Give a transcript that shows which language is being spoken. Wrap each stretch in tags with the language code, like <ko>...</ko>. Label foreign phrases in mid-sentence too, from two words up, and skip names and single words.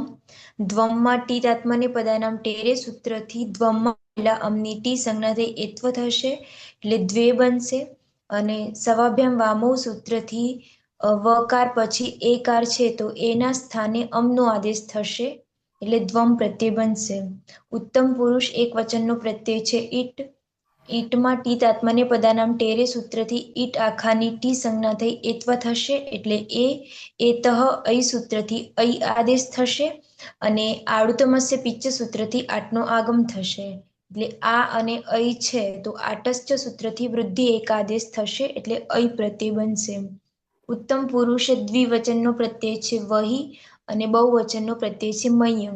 <gu>દ્વમમાં</gu> <sa>ટીત આત્મનેપદાનામ ટેરે</sa> <gu>सूत्रથી દ્વમમાં રહેલા આમની ટી સંજ્ઞા થઈ એત્વ થશે એટલે દ્વે બનશે અને</gu> <sa>સવાભ્યામ વામો</sa> <gu>सूत्रથી વકાર પછી એકાર છે તો એના સ્થાને અમનો આદેશ થશે એટલે દ્વમ પ્રત્યય બનશે। ઉત્તમ પુરુષ એક વચનનો પ્રત્યય છે ઈટ। ઈટમાં</gu> <sa>ટીત આત્મનેપદાનામ ટેરે</sa> <gu>सूत्रથી ઈટ આખાની ટી સંજ્ઞા થઈ એત્વ થશે એટલે</gu> <sa>એતઃ ऐ</sa> <gu>सूत्रથી ऐ આદેશ થશે અને</gu> <sa>આડુતમસ્ય પિચ્ચ</sa> <gu>सूत्रથી આટનો આગમ થશે એટલે આ અને ऐ છે તો આટસ્ચ सूत्रથી વૃદ્ધિ એક આદેશ થશે એટલે ऐ પ્રત્યય બનશે। ઉત્તમ પુરુષ દ્વિવચનનો પ્રત્યય છે વહી અને બહુવચનનો પ્રત્યય છે મયંગ।</gu>